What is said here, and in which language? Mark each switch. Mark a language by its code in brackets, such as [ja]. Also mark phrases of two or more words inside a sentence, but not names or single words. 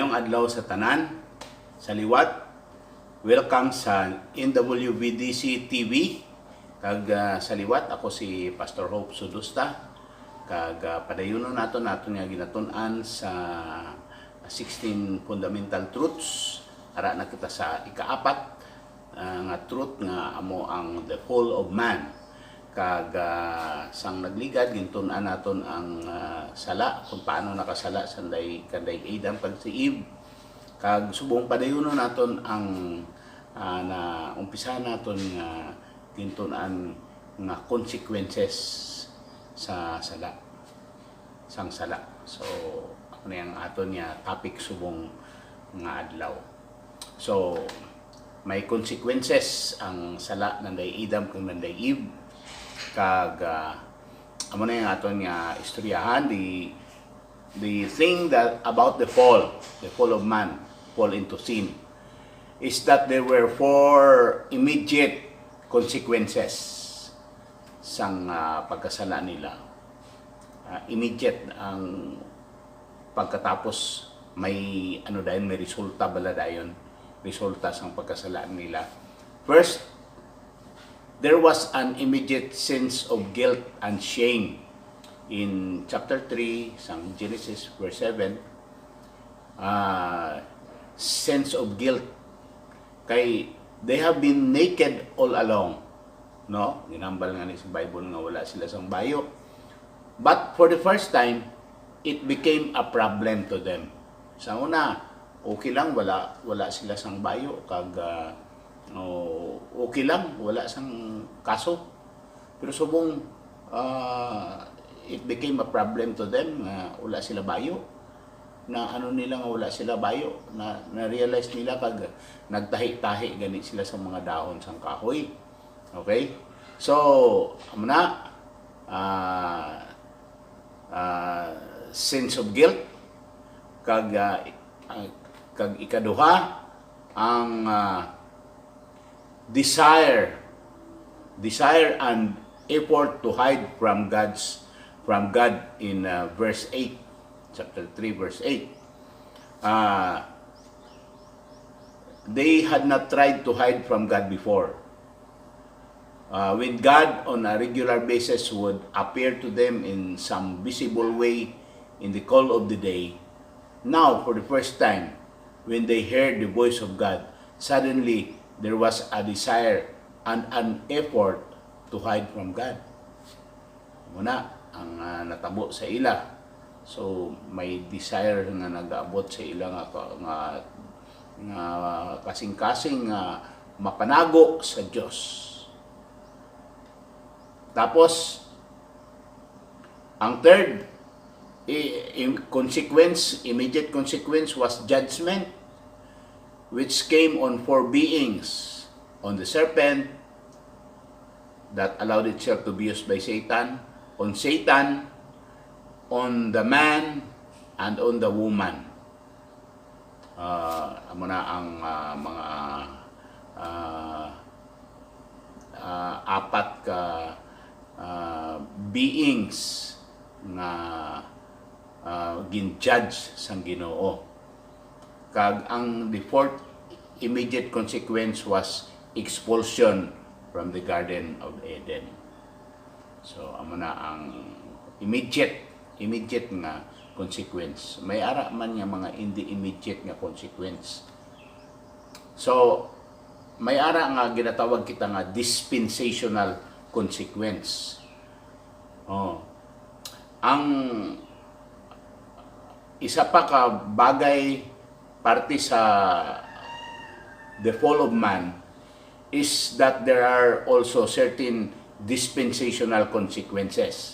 [hil] adlaw sa tanan, sa liwat. Welcome sa NWBDC TV. Kag sa liwat, ako si Pastor Hope Sudusta. Kag padayunon naton nga ginatun-an sa 16 [en] fundamental truths. [hil] Ara na kita sa ikaapat nga truth nga amo ang [en] the fall of man. [hil] Kag sang nagligad gintun-an naton ang sala, kung paano nakasala kanday Adam kag si Eve. Kag subong padayunon naton ang na umpisa naton nga gintun-an nga consequences sa sala, sang sala. So ako na yung aton nga topic subong nga adlaw. So may consequences ang sala nanday Adam kag nanday Eve. Kag amo na yung aton nga istoryahan, [en] the thing that about the fall of man, fall into sin, is that there were 4 immediate consequences [hil] sang pagkasala nila. Immediate ang pagkatapos, may may resulta bala dayon, resulta sang pagkasala nila. [en] First, there was an immediate sense of guilt and shame. In chapter 3, sang Genesis verse 7, sense of guilt. Kay they have been naked all along. No? [hil] Ginambal nga ni sa Bible nga wala sila sang bayo. [en] But for the first time, it became a problem to them. [hil] Sa una, okay lang, wala sila sang bayo. Kag okay lang, wala sang kaso. Pero subong [en] it became a problem to them [hil] na wala sila bayo. Na nila nga wala sila bayo. Na-realize nila kag nagtahi-tahi gani sila sa mga dahon sang kahoy. [en] Okay? So, amuna sense of guilt. [hil] Kag ikaduha ang [en] desire and effort to hide from God in verse 8, chapter 3 verse 8. They had not tried to hide from God before. When God on a regular basis would appear to them in some visible way in the cool of the day, now for the first time when they heard the voice of God, suddenly there was a desire and an effort to hide from God. [hil] Muna ang natabo sa ila. So may desire nga nag-abot sa ila nga kasing-kasing mapanago sa Dios. Tapos ang [en] third immediate consequence was judgment, which came on 4 beings: on the serpent that allowed itself to be used by Satan, on Satan, on the man, and on the woman. [hil] Amo na ang mga apat ka beings na gin-judge sang Ginoo. Kag ang [en] the fourth immediate consequence was expulsion from the Garden of Eden. [hil] So amo na ang immediate nga consequence. May ara man nga mga hindi immediate nga consequence. So may ara nga ginatawag kita nga [en] dispensational consequence. [hil] Ang isa pa ka bagay parte sa [en] the fall of man is that there are also certain dispensational consequences.